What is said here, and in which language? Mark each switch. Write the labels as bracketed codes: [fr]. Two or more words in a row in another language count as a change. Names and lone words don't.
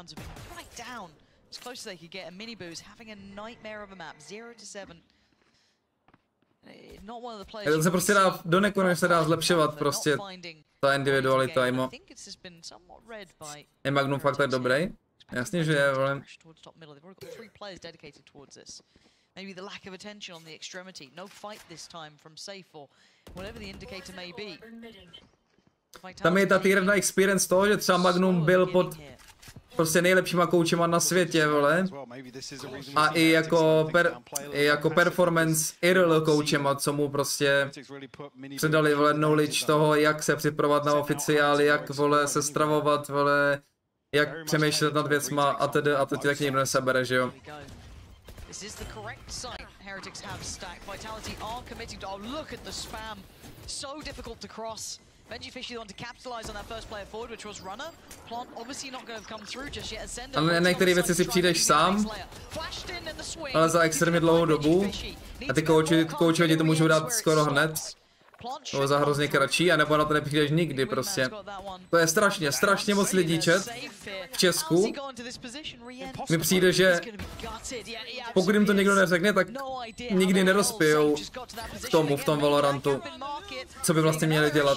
[cs] To se prostě dá, do nekonečna se dá zlepšovat prostě ta individualita, imo. Je Magnum fakt tak dobrý? Jasně, že je, vole. [en] Maybe the lack of attention on the extremity. No fight this time from Safe or whatever the indicator may be. [cs] Tam je ta [en] tier 1 experience [cs] toho, že třeba Magnum byl pod prostě nejlepšíma koučema na světě, vole. A i jako [en] performance IRL [cs] koučema, co mu prostě předali, vole, knowledge toho, jak se připravovat na oficiály, jak, vole, se stravovat, vole, jak přemýšlet nad věcma a tedy tak nikdo nesebere, že jo. [en] This is the correct site. Heretics have stacked. Vitality are committing to. Oh, look at the spam. So difficult to cross. Benjyfishy want to capitalize on that first player forward, which was Runner. Plant obviously not going to come through just yet. [cs] Ale některé věci si přijdeš sám, ale za extrémně dlouhou dobu. A ty kouči ti to můžou dát skoro hned. Nebo za hrozně kratší, anebo na to nepřijdeš nikdy prostě. To je strašně moc lidí, chat, v Česku. Mi přijde, že pokud jim to někdo neřekne, tak nikdy nedospějou k tomu, v tom Valorantu, co by vlastně měli dělat.